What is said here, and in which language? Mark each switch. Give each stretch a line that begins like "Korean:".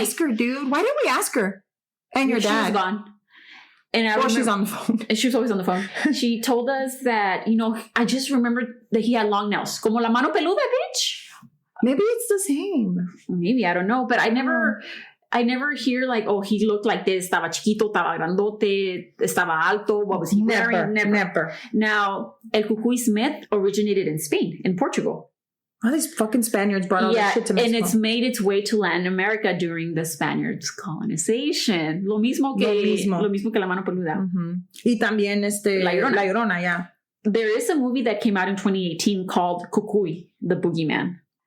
English: ask her, dude. Why didn't we ask her? And your dad. She was gone. And she's on the phone. She was always on the phone. She told us that, I just remembered that he had long nails.
Spanish: Como la mano peluda,
English: bitch. Maybe it's the same. Maybe, I don't know. But I never hear like, oh, he looked like this.
Spanish: Estaba chiquito, estaba grandote, estaba alto.
English: What was he wearing? Never. Now, El Cucuy Smith originated in Spain, in Portugal. Oh, these fucking Spaniards brought all that shit to Mexico. And it's made its way to Latin America during the Spaniards' colonization.
Spanish: Lo mismo que la mano peluda. Y también La Llorona,
English: yeah. There is a movie that came out in 2018 called Cucuy, the Boogeyman.